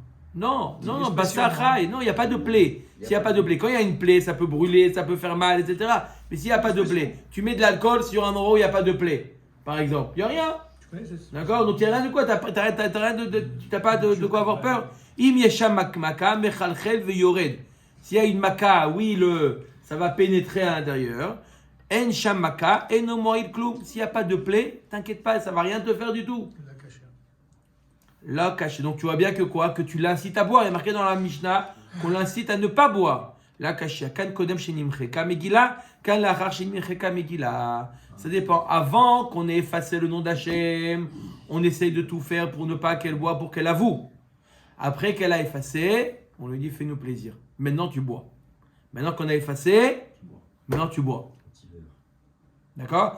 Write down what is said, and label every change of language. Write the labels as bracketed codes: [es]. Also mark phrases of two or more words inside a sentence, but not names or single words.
[fr] Non, bassachaï, non, il n'y a pas de plaie. S'il n'y a pas de plaie, quand il y a une plaie, ça peut brûler, ça peut faire mal, etc. Mais s'il n'y a pas de plaie, tu mets de l'alcool sur un endroit où il n'y a pas de plaie, par exemple, il n'y a rien. D'accord? Donc il n'y a rien de quoi, tu n'as pas de quoi avoir peur. [he] אם יש שם מכה מחלחל ויורד. [fr] S'il y a une maka, oui, ça va pénétrer à l'intérieur. [he] אין שם מכה אין עומד כלום. [fr] S'il n'y a pas de plaie, t'inquiète pas, ça ne va rien te faire du tout. [he] לא קשה. [fr] Donc tu vois bien que quoi? Que tu l'incites à boire. Il est marqué dans la Mishnah qu'on l'incite à ne pas boire. [he] לא קשה. כאן קודם שנמחקה מגילה כאן לאחר שנמחקה מגילה. [fr] Ça dépend. Avant qu'on ait effacé le nom d'Hachem, on essaye de tout faire pour ne pas qu'elle boive, pour qu'elle avoue. Après qu'elle a effacé, on lui dit fais-nous plaisir. Maintenant tu bois. Maintenant qu'on a effacé, maintenant tu bois. D'accord?